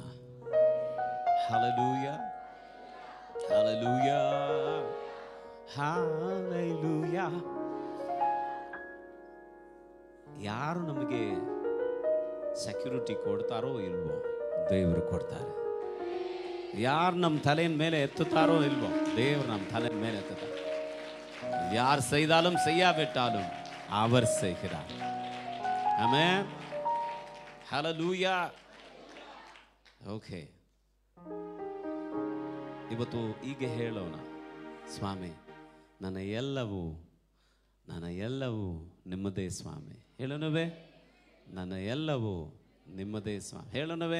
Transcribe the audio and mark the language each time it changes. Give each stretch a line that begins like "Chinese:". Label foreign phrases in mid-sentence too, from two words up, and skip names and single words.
Kannada: ಹಲ್ಲೆಲೂಯಾ ಹಲ್ಲೆಲೂಯಾ ಹಲ್ಲೆಲೂಯಾ. ಯಾರು ನಮಗೆ ಸೆಕ್ಯೂರಿಟಿ ಕೊಡ್ತಾರೋ ಇಲ್ವೋ ದೇವರು ಕೊಡ್ತಾರೆ. ಯಾರು ನಮ್ಮ ತಲೆಯ ಮೇಲೆ ಎತ್ತುತ್ತಾರೋ ಇಲ್ವೋ ದೇವರು ನಮ್ಮ ತಲೆಯ ಮೇಲೆ ಎತ್ತುತ್ತಾರೆ.
Tamil: யார் செய்தாலும் செய்யாவிட்டாலும் அவர் செய்கிறார். ஆமென். ஹல்லேலூயா.
Kannada: ಓಕೆ, ಇವತ್ತು ಈಗ ಹೇಳೋಣ, ಸ್ವಾಮಿ ನನ್ನ ಎಲ್ಲವೂ ನಿಮ್ಮದೇ ಸ್ವಾಮಿ. ಹೇಳೋಣವೇ? ನನ್ನ ಎಲ್ಲವೂ ನಿಮ್ಮದೇ ಸ್ವಾಮಿ. ಹೇಳೋಣವೇ?